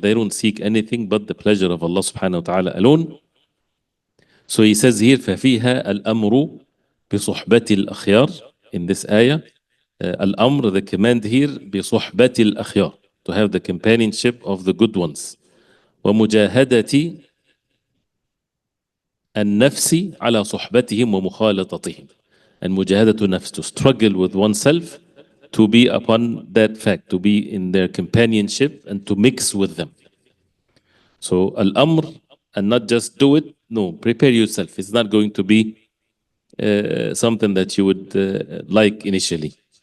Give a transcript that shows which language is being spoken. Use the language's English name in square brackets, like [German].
[English] They don't seek anything but the pleasure of Allah subhanahu wa ta'ala alone. So he says here, [Arabic] فَفِيهَا الْأَمْرُ بِصُحْبَةِ الْأَخْيَارِ. [English] In this ayah, الأمر, the command here, [Arabic] بصحبة الأخيار, [English] to have the companionship of the good ones. [Arabic] ومجاهدة النفس على صحبتهم ومخالطتهم. [English] And [Arabic] مجاهدة النفس, [English] to struggle with oneself, to be upon that fact, to be in their companionship and to mix with them. So الأمر, and not just do it, no, prepare yourself. It's not going to be something that you would like initially.